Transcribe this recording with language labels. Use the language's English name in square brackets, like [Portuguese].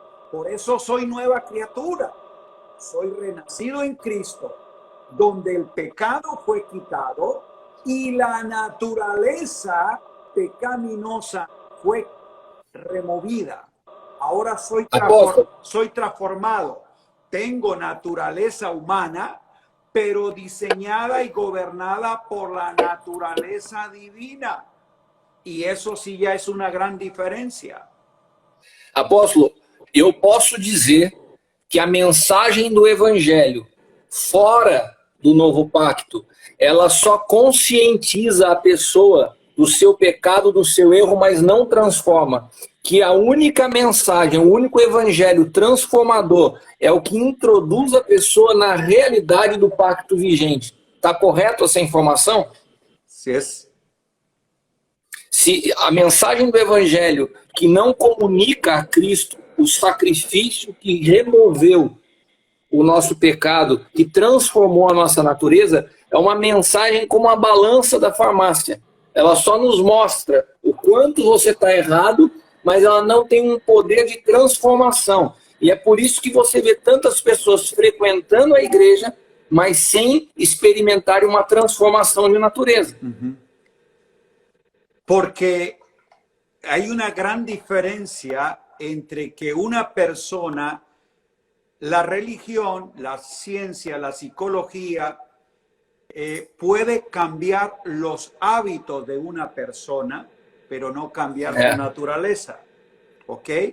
[Spanish] Por eso soy nueva criatura. Soy renacido en Cristo, donde el pecado fue quitado y la naturaleza pecaminosa fue removida. Ahora [Portuguese] Apóstolo, [Spanish] soy transformado. Tengo naturaleza humana, pero diseñada y gobernada por la naturaleza divina. [Portuguese] E isso sim já é uma grande diferença. apóstolo, eu posso dizer que a mensagem do evangelho fora do novo pacto, ela só conscientiza a pessoa do seu pecado, do seu erro, mas não transforma. Que a única mensagem, o único evangelho transformador é o que introduz a pessoa na realidade do pacto vigente. Está correto essa informação? Sim. Se a mensagem do evangelho que não comunica a Cristo o sacrifício que removeu o nosso pecado, que transformou a nossa natureza, é uma mensagem como a balança da farmácia. Ela só nos mostra o quanto você está errado, mas ela não tem um poder de transformação. E é por isso que você vê tantas pessoas frequentando a igreja, mas sem experimentar uma transformação de natureza. [Spanish] Porque hay una gran diferencia entre que una persona, la religión, la ciencia, la psicología, puede cambiar los hábitos de una persona, pero no cambiar su naturaleza. ¿Ok?